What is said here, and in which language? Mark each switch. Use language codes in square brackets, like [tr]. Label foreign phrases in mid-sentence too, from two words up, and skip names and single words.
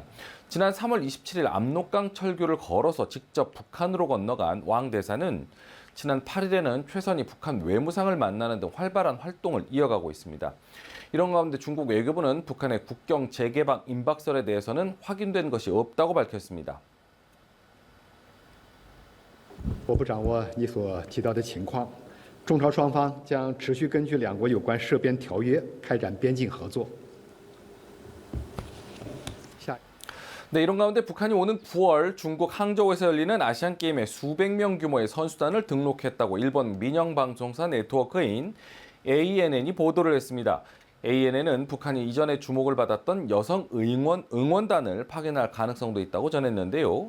[ko] 지난 3월 27일 압록강 철교를 걸어서 직접 북한으로 건너간 왕 대사는 지난 8일에는 최선희 북한 외무상을 만나는 등 활발한 활동을 이어가고 있습니다. 이런 가운데 중국 외교부는 북한의 국경 재개방 임박설에 대해서는 확인된 것이 없다고 밝혔습니다. [zh] 我不掌握你所提到的情况。中朝双方将持续根据两国有关涉边条约开展边境合作。 [ko] 네, 이런 가운데 북한이 오는 9월 중국 항저우에서 열리는 아시안게임에 수백 명 규모의 선수단을 등록했다고 일본 민영방송사 네트워크인 ANN이 보도를 했습니다. ANN은 북한이 이전에 주목을 받았던 여성 응원단을 파견할 가능성도 있다고 전했는데요.